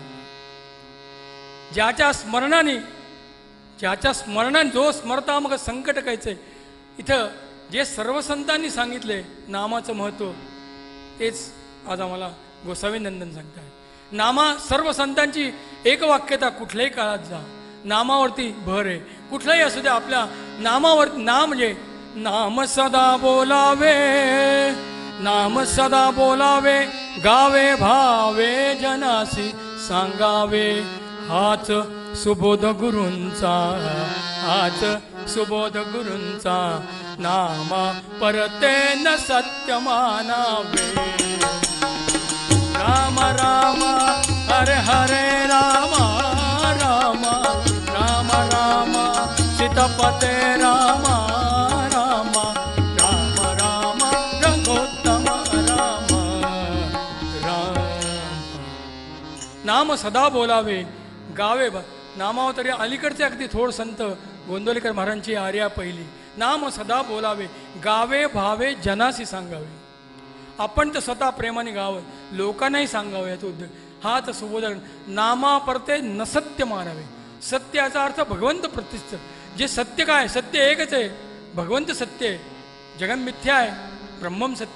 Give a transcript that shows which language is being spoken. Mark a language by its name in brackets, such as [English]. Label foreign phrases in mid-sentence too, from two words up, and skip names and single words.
[Marathi] ज्याच्या स्मरणाने जो स्मरता मग संकट कैचे, इथं जे सर्व संतांनी सांगितले नामाचं महत्त्व तेच आज आम्हाला गोसावी नंदन सांगताय. सर्व संतांची एकवाक्यता कुठल्याही काळात जा, नामावरती भर आहे. कुठलाही असू द्या, आपल्या नामावर नाम म्हणजे नाम सदा बोलावे, नाम सदा बोलावे, गावे भावे जनासी सांगावे. हाच सुबोध गुरूंचा, हाच सुबोध गुरूंचा, नामा परते न सत्य मानावे. राम राम हरे हरे राम राम राम राम सीतापते राम राम राम राम रंगोत्तम राम राम. नाम सदा बोलावे, गावे नामावर तरी अलीकडचे अगदी थोड संत गोंदवलेकर महाराजांची आर्या पहिली. नाम सदा बोलावे, गावे भावे जनासी सांगावे. आपण तर स्वतः प्रेमाने गावं, लोकांनाही सांगावं याचा उद्योग. हा तर सुबोधन. नामा परते न सत्य मानावे. सत्य याचा अर्थ भगवंत प्रतिष्ठ. जे सत्य काय, सत्य एकच आहे, भगवंत सत्य आहे, जगन मिथ्या आहे, ब्रह्मम सत्य.